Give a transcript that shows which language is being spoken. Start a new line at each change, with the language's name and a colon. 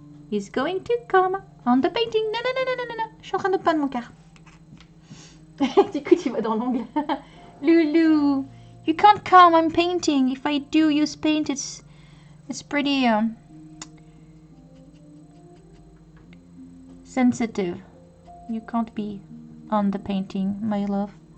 English: He's going to come on the painting.
French: Non, non, non, non, non, non. Je suis en train de peindre mon cœur. Du coup, tu vas dans l'ongle.
English: Loulou, you can't come. I'm painting. If I do use paint, it's pretty sensitive. You can't be on the painting, my love.